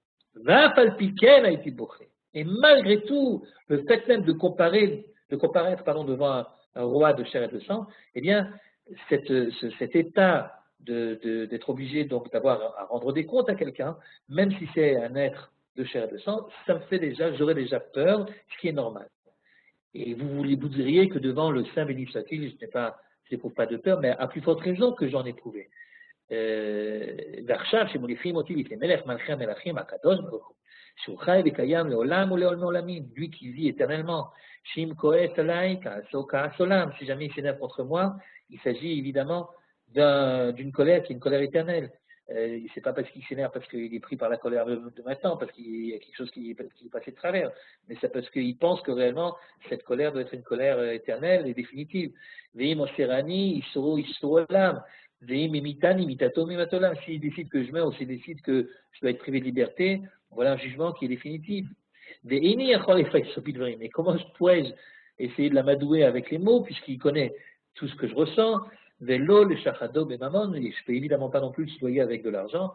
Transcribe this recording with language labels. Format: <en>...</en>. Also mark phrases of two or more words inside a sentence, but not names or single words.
<fr>Et malgré tout, le fait même de comparaître devant un roi de chair et de sang, eh bien, cet état d'être obligé donc d'avoir à rendre des comptes à quelqu'un, même si c'est un être de chair et de sang, ça me fait déjà, j'aurais déjà peur, ce qui est normal. Et vous diriez que devant le Saint béni soit-il, je n'éprouve pas de peur, mais à plus forte raison que j'en ai éprouvé.</fr> <he>ועכשיו שמוליכים אותי לפני מלך מלכי המלכים הקדוש ברוך הוא שהוא חי וקיים לעולם ולעולמי עולמים,</he> <fr>lui qui vit éternellement,</fr> <he>שאם כועס עליי כעסו כעס עולם,</he> <fr>si jamais il s'énerve contre moi, il s'agit évidemment d'une colère qui est une colère éternelle. C'est pas parce qu'il s'énerve parce qu'il est pris par la colère de maintenant, parce qu'il y a quelque chose qui est passé de travers, mais c'est parce qu'il pense que réellement cette colère doit être une colère éternelle et définitive.</fr> <he>ואם אוסרני איסורו עולם.</he> <fr>S'il décide que je meurs ou s'il décide que je dois être privé de liberté, voilà un jugement qui est définitif. Mais comment pourrais-je essayer de l'amadouer avec les mots, puisqu'il connaît tout ce que je ressens?</fr> <he>ולא לשחדו בממון,</he> <fr>et je ne peux évidemment pas non plus le soudoyer avec de l'argent.</fr>